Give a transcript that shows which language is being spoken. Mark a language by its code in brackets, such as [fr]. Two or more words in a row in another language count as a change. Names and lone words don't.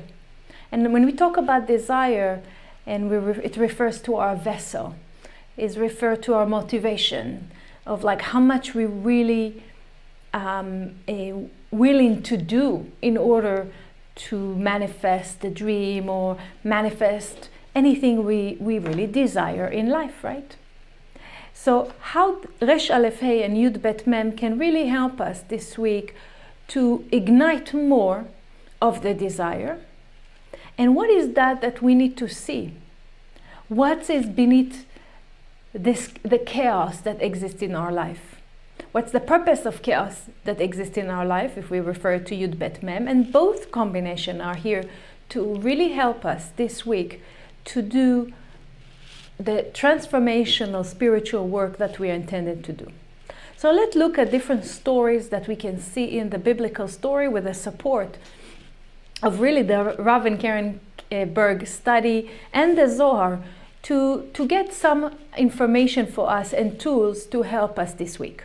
[en] And when we talk about desire, and it refers to our vessel, is referred to our motivation of like how much we really willing to do in order to manifest the dream or manifest anything we really desire in life, right? So how ר.א.ה and י.ב.מ can really help us this week to ignite more of the desire. And what is that we need to see? What is beneath the chaos that exists in our life? What's the purpose of chaos that exists in our life if we refer to י.ב.מ? And both combinations are here to really help us this week to do the transformational spiritual work that we are intended to do. So let's look at different stories that we can see in the biblical story with the support of really the Rav and Karen Berg study and the Zohar to get some information for us and tools to help us this week.